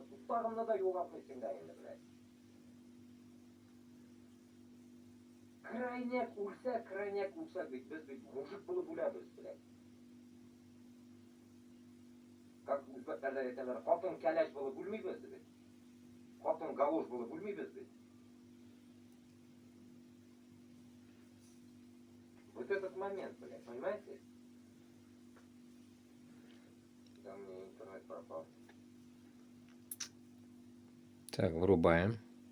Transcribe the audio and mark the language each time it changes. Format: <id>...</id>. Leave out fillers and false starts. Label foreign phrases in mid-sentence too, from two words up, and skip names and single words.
<uz>Tuttag'imni da yo'g'altmaysan endi, блядь. Крайняк o'lsa, biz mujik bo'lib o'lamiz, блядь. Как o'zbeklarda aytadilar, xotin kalash bo'lib o'lmaymiz, biz. Xotin galosh bo'lib o'lmaymiz, biz.</uz> <ru>Вот этот момент, блядь, понимаете? Да, у меня интернет пропал. Так, врубаем.</ru>